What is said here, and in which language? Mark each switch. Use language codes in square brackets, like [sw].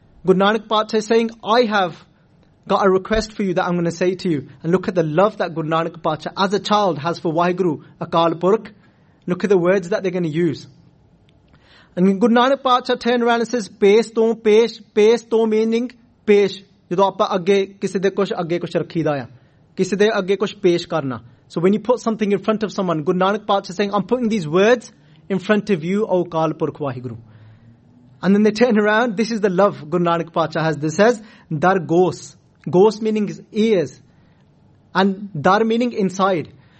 [en] Guru Nanak Padshah is saying, "I have got a request for you that I'm going to say to you." And look at the love that Guru Nanak Padshah as a child has for Waheguru Akal Purkh. Look at the words that they're going to use. And Guru Nanak Padshah turned around and says, "Pesh to, pesh, pesh to," meaning pesh. [pa] ਜਦੋਂ ਆਪਾ ਅੱਗੇ ਕਿਸੇ ਦੇ ਕੁਝ ਅੱਗੇ ਕੁਝ ਰੱਖੀਦਾ ਯਾ, ਕਿਸੇ ਦੇ ਅੱਗੇ ਕੁਝ ਪੇਸ਼ ਕਰਨਾ. [en] So when you put something in front of someone, Guru Nanak Padshah is saying, "I'm putting these words in front of you, O Akal Purkh Waheguru." And then they turn around. This is the love Guru Nanak Padshah has. This says, "Dar gos." Ghost meaning ears, and dar meaning inside.